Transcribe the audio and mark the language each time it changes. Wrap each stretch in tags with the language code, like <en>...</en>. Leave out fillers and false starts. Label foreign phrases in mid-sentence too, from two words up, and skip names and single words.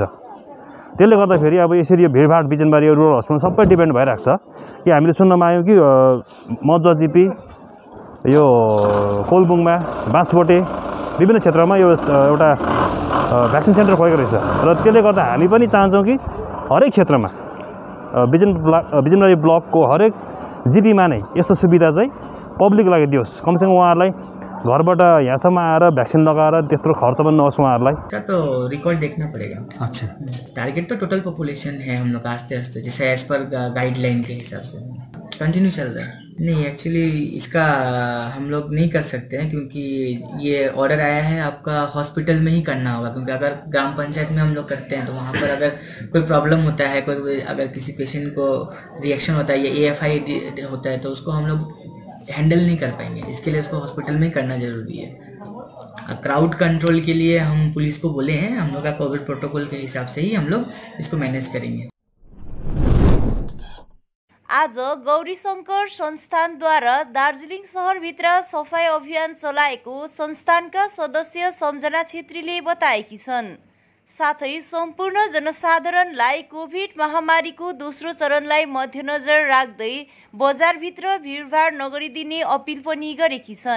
<ne>त्यसले गर्दाखेरि अब यसरी यो भिडभाड बिजनबारी रुरल हस्पिटल सबै डिपेन्ड भइरहेको छ कि हामीले सुन्नमा आयौँ कि मजुवाजिपी यो कोलबुङमा बाँसबोटे विभिन्न क्षेत्रमा यो एउटा भ्याक्सिन सेन्टर खोलेको रहेछ र त्यसले गर्दा हामी पनि चाहन्छौँ कि हरेक क्षेत्रमा बिजनबारी ब्लकको हरेक जिपीमा नै यस्तो सुविधा चाहिँ पब्लिकको लागि दियोस्। कमसेकम उहाँहरूलाई घरबाट यहाँसम्म आएर भ्याक्सिन लगाएर त्यत्रो खर्च पनि नहोस् उहाँहरूलाई।</ne> <hi>तो रिकॉर्ड देखना पड़ेगा। अच्छा, टारगेट तो</hi> <en>total population</en> <hi>है हम लोग आस्ते आस्ते जैसे</hi> <en>as per guideline</en> <hi>के हिसाब से कंटिन्यू चल रहा है। नहीं, एक्चुअली इसका हम लोग नहीं कर सकते हैं क्योंकि ये ऑर्डर आया है आपका हॉस्पिटल में ही करना होगा, क्योंकि अगर ग्राम पंचायत में हम लोग करते हैं तो वहाँ पर अगर कोई प्रॉब्लम होता है, कोई अगर किसी पेशेंट को रिएक्शन होता है या AFI होता है तो उसको हम लोग हैंडल नहीं कर पाएंगे। इसके लिए उसको हॉस्पिटल में ही करना ज़रूरी है।</hi> <en>crowd control</en> <hi>के लिए हम पुलिस को बोले हैं, हम लोग का</hi> <en>covid protocol</en> <hi>के हिसाब से ही हम लोग इसको मैनेज करेंगे।</hi> <ne>आज गौरीशंकर संस्थानद्वारा दार्जिलिङ शहरभित्र सफाई अभियान चलाएको संस्थानका सदस्य सम्झना छेत्रीले बताएकी छन्। साथै सम्पूर्ण जनसाधारणलाई कोभिड महामारीको दोस्रो चरणलाई मध्यनजर राख्दै बजारभित्र भिडभाड नगरिदिने अपिल पनि गरेकी छन्।</ne>